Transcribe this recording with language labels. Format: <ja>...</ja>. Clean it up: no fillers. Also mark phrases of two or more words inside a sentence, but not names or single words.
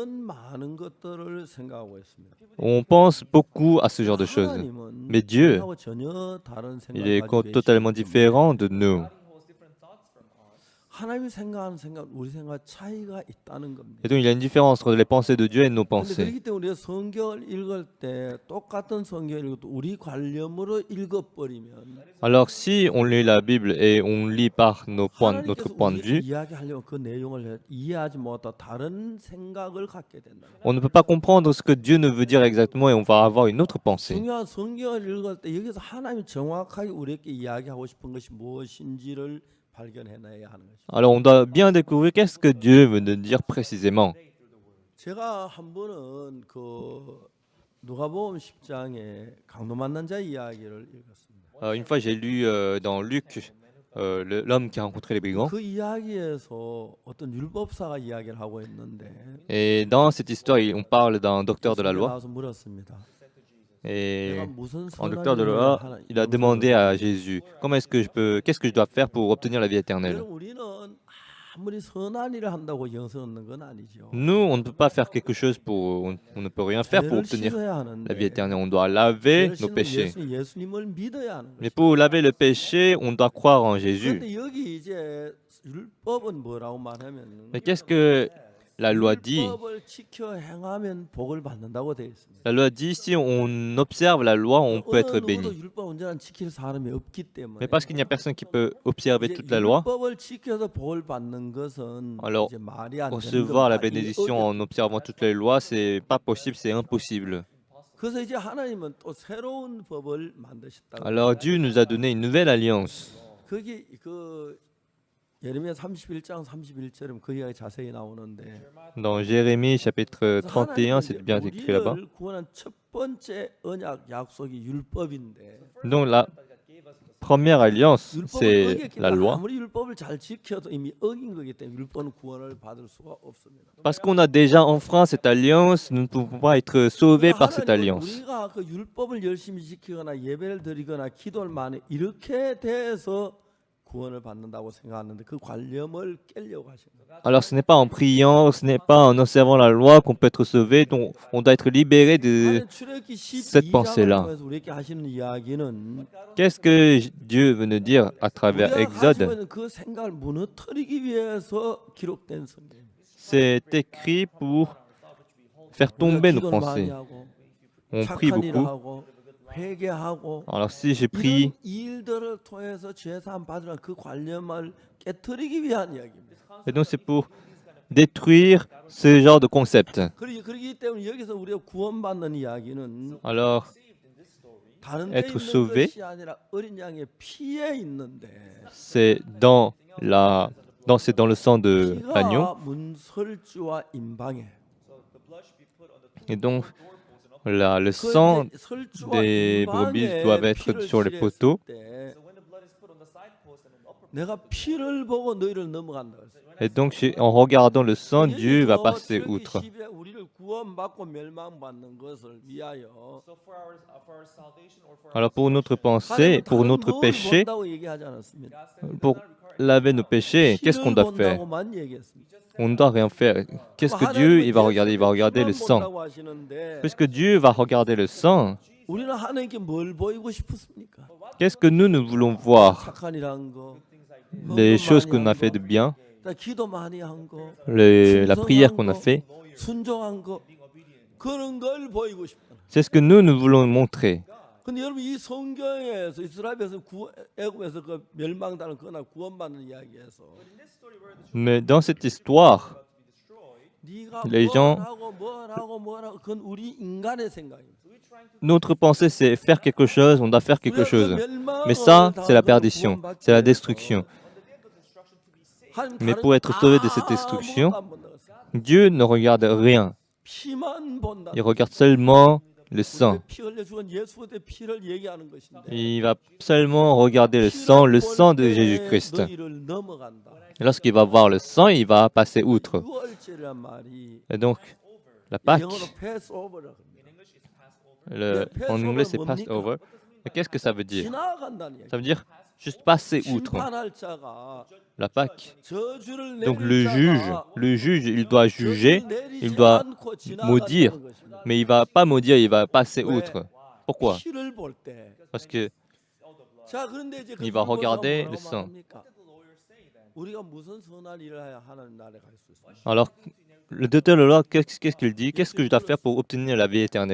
<fr>On pense beaucoup à ce genre de choses. Mais Dieu, il est totalement différent de nous. Et donc il y a une différence entre les pensées de Dieu et nos pensées.</fr> <ko>그렇기 때문에 우리가 성경을 읽을 때 똑같은 성경을 읽어도 우리 관념으로 읽어버리면</ko> <fr>Alors si on lit la Bible et on lit par notre</fr> <ko>하나님께서</ko> <fr>point de</fr> <ko>우리에게</ko> <fr>vue,</fr> <ko>이야기하려면 그 내용을 이해하지 못하고 다른 생각을 갖게 된다.</ko> <fr>on ne peut pas comprendre ce que Dieu ne veut dire exactement et on va avoir une autre pensée.</fr> <ko>중요한 성경을 읽을 때 여기서 하나님이 정확하게 우리에게 이야기하고 싶은 것이 무엇인지를 발견해내야 하는 것입니다.</ko> <fr>Alors on doit bien découvrir qu'est-ce que Dieu veut nous dire précisément.</fr> <ko>제가 한 번은 그 누가복음 10장에 강도 만난 자 이야기를 읽었습니다.</ko> <fr>Une fois j'ai lu dans Luc l'homme qui a rencontré les brigands.</fr> <ko>그 이야기에서 어떤 율법사가 이야기를 하고 있는데</ko> <fr>Et dans cette histoire, on parle d'un docteur de la loi.</fr> <ko>나와서 물었습니다.</ko> <fr>Et</fr> <ko>내가 무슨</ko> <fr>un</fr> <ko>선한</ko> <fr>docteur de la</fr> <ko>일을</ko> <fr>loi,</fr> <ko>하나-</ko> <fr>il a demandé à Jésus, qu'est-ce que je dois faire pour obtenir la vie éternelle?</fr> <ko>여러분, 우리는 아무리 선한 일을 한다고 영생 얻는 건 아니죠.</ko> <fr>Nous, on ne peut pas faire quelque chose on ne peut rien faire pour</fr> <ko>죄를</ko> <fr>obtenir</fr> <ko>씻어야</ko> <fr>la vie</fr> <ko>하는데</ko> <fr>éternelle. On doit laver</fr> <ko>죄를</ko> <fr>nos</fr> <ko>씻는</ko> <fr>péchés.</fr> <ko>예수님을 믿어야 하는</ko> <fr>Mais</fr> <ko>거죠.</ko> <fr>pour laver le péché, on doit croire en Jésus.</fr> <ko>그런데 여기 이제 율법은 뭐라고 말하면</ko> <fr>Mais qu'est-ce que la loi dit?</fr> <ko>율법을 지켜 행하면 복을 받는다고 되어 있습니다.</ko> <fr>La loi dit, si on observe la loi, on peut être</fr> <ko>어느 누구도</ko> <fr>béni.</fr> <ko>율법 온전한 지킬 사람이 없기 때문에</ko> <fr>Mais parce qu'il n'y a personne qui peut observer</fr> <ko>이제</ko> <fr>toute la loi,</fr> <ko>율법을 지켜서 복을 받는 것은</ko> <fr>Alors,</fr> <ko>이제 말이 안 되는</ko> <fr>recevoir la</fr> <ko>겁니다.</ko> <fr>bénédiction en observant toutes les lois, c'est pas possible, c'est impossible.</fr> <ko>그래서 이제 하나님은 또 새로운 법을 만드셨다고.</ko> <fr>Alors Dieu nous a donné une nouvelle alliance.</fr> <ko>거기 그 예레미야 31장 31절은 그 이야기 자세히 나오는데</ko> <fr>Dans Jérémie chapitre</fr> <ko>그래서</ko> <fr>31, c'est</fr> <ko>하나님은</ko> <fr>bien</fr> <ko>이제</ko> <fr>écrit là-bas.</fr> <ko>우리를 구원한 첫 번째 언약 약속이 율법인데</ko> <fr>Donc la première alliance,</fr> <ko>율법을</ko> <fr>c'est</fr> <ko>어겼기</ko> <fr>la</fr> <ko>때문에</ko> <fr>loi.</fr> <ko>아무리 율법을 잘 지켜도 이미 어긴 거기 때문에 율법은 구원을 받을 수가 없습니다.</ko> <fr>Parce qu'on a déjà enfreint cette alliance, nous ne pouvons pas être sauvés par cette</fr> <ko>하나님은</ko> <fr>alliance.</fr> <ko>우리가 그 율법을 열심히 지키거나 예배를 드리거나 기도를 많이 이렇게 돼서 구원을 받는다고 생각하는데 그 관념을 깨려고 하시는 거예요.</ko> <fr>Alors ce n'est pas en priant, ce n'est pas en observant la loi qu'on peut être sauvé, donc on doit être libéré de</fr> <ko>하나님 출애굽기</ko> <fr>cette</fr> <ko>12장을</ko> <fr>pensée-là.</fr> <ko>통해서 우리에게 하시는 이야기는</ko> <fr>Qu'est-ce que Dieu veut nous dire à travers</fr> <ko>우리가</ko> <fr>Exode?</fr> <ko>가지고 있는 그 생각을 무너뜨리기 위해서 기록된 성경.</ko> <fr>C'est écrit pour faire tomber nos pensées. On prie</fr> <ko>착한 일을</ko> <fr>beaucoup.</fr> <ko>하고 회개하고</ko> <fr>Alors si je</fr> <ko>이런</ko> <fr>prie,</fr> <ko>일들을 통해서 죄사함 받으라 그 관념을 깨뜨리기 위한 이야기입니다.</ko> <fr>et donc c'est pour détruire ce genre de concept.</fr> <ko>그렇기 때문에 여기서 우리가 구원받는 이야기는</ko> <fr>Alors,</fr> <ko>다른 데</ko> <fr>être</fr> <ko>있는</ko> <fr>sauvé,</fr> <ko>것이 아니라 어린 양의 피에 있는데</ko> <fr>c'est c'est dans le sang de l'agneau.</fr> <ko>피가 문설주와 임방에</ko> <fr>Et donc, le sang</fr> <ko>그 설주와</ko> <fr>des brebis</fr> <ko>임방에</ko> <fr>doivent être</fr> <ko>피를</ko> <fr>sur les</fr> <ko>칠했을</ko> <fr>poteaux.</fr> <ko>때 내가 피를 보고 너희를 넘어간다.</ko> <fr>Et donc, en regardant le sang, Dieu va passer outre.</fr> <ko>우리를 구원받고 멸망받는 것을 위하여</ko> <fr>Alors, pour notre pensée, pour notre péché,</fr> <ko>본다고 얘기하지 않았습니다.</ko> <fr>pour laver nos péchés, qu'est-ce qu'on doit faire?</fr> <ko>본다고만 얘기했습니다.</ko> <fr>On ne doit rien faire. Qu'est-ce que Dieu il va regarder? Il va regarder le sang.</fr> <ko>본다고 하시는데</ko> <fr>Puisque Dieu va regarder le sang,</fr> <ko>우리는 하나님께 뭘 보이고 싶습니까?</ko> <fr>qu'est-ce que nous voulons voir?</fr> <ko>착한 일한 거,</ko> <fr>Les choses qu'on a fait de bien,</fr> <ko>기도 많이 한 거,</ko> <fr>la prière qu'on a fait,</fr> <ko>순종한 거 그런 걸 보이고 싶다.</ko> <fr>c'est ce que nous voulons montrer.</fr> <ko>근데 여러분 이 성경에서 이스라엘에서 애굽에서 그 멸망당한 그나 구원받는 이야기에서</ko> <fr>Mais dans cette histoire,</fr> <ko>네가</ko> <fr>les gens-</fr> <ko>뭘 하고 그건 우리 인간의 생각입니다.</ko> <fr>notre pensée, c'est faire quelque chose, on doit faire quelque chose. Mais ça, c'est la perdition, c'est la destruction. Mais pour être sauvé de cette destruction, Dieu ne regarde rien.</fr> <ko>피만 본다.</ko> <fr>Il regarde seulement le sang.</fr> <ko>피 흘려 죽은 예수의 피를 얘기하는 것인데.</ko> <fr>Il va seulement regarder le sang de Jésus-Christ.</fr> <ko>너희를 넘어간다.</ko> <fr>Et lorsqu'il va voir le sang, il va passer outre.</fr> <ko>유월절이란 말이</ko> <fr>Et donc, la Pâque,</fr> <ko>영어로 패스오버라고 합니다.</ko> <fr>en anglais c'est Passover. Mais qu'est-ce que ça veut dire?</fr> <ko>지나간다는 얘기.</ko> <fr>Ça veut dire juste passer outre.</fr> <ko>심판할 자가</ko> <fr>La Pâque.</fr> <ko>저주를</ko> <fr>Donc</fr> <ko>내릴 자가</ko> <fr>le juge, il doit juger,</fr> <ko>저주를 내리지</ko> <fr>il doit</fr> <ko>않고</ko> <fr>maudire.</fr> <ko>지나간다는 것입니다.</ko> <fr>Mais il va pas maudire, il va passer outre. Pourquoi?</fr> <ko>피를 볼 때.</ko> <fr>Parce que</fr> <ko>자, 그런데 이제 그</ko> <fr>Il va</fr> <ko>율법은</ko> <fr>regarder</fr> <ko>뭐라고</ko> <fr>le sang.</fr> <ko>말합니까? 우리가 무슨 선한 일을 해야 하나님 나라에 갈 수 있습니까?</ko> <fr>Alors, le docteur de la loi, qu'est-ce qu'il dit? Qu'est-ce que je dois faire pour obtenir la vie éternelle?</fr>